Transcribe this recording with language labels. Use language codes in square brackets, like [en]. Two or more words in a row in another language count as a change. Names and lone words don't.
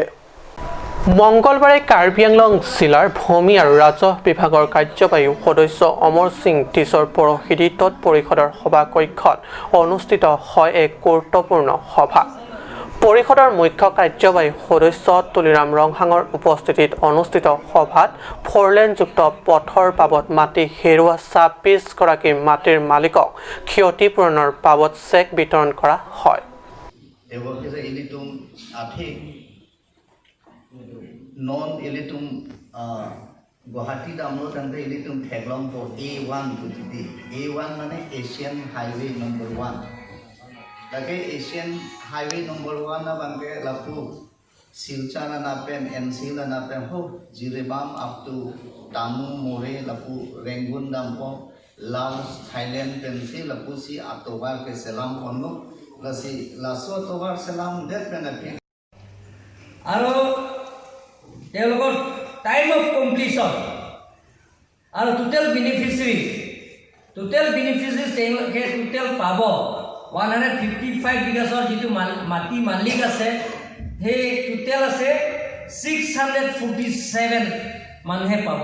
[as] মঙলবাৰে কাৰ্বি আংলং জিলাৰ ভূমি আৰু ৰাজহ বিভাগৰ কাৰ্যবাহী সদস্য অমৰ সিং টিছৰ পৌৰোহিত্যত পৰিষদৰ সভাকক্ষত অনুষ্ঠিত হয় এক গুৰুত্বপূৰ্ণ সভা। পৰিষদৰ মুখ্য কাৰ্যবাহী সদস্য তুলিৰাম ৰংহাঙৰ উপস্থিতিত অনুষ্ঠিত সভাত ফ'ৰলেনযুক্ত পথৰ বাবদ মাটি হেৰুওৱা 26গৰাকী মাটিৰ মালিকক ক্ষতিপূৰণৰ বাবদ চেক বিতৰণ কৰা হয়। [mjw] Non elitum Guwahati damlo tante elitum Theglong po A1 bujidi. A1 mane Asian Highway number 1. Lagi Asian Highway number 1 na bangke lapu Silchar na napen NC na napen ho Jiribam [en] up to [mjw] Tamu More lapu Rangoon dampo Laos Thailand pensi lapu si October ke selam kono lasi laso October selam det penapi. [as] Aro তেওঁলোকৰ [en] time of completion [as] আৰু [en] total beneficiaries [as] তেওঁলোকে টোটেল পাব 155 বিঘাছৰ যিটো মাটি মালিক আছে, সেই টোটেল আছে 647 মানুহে পাব।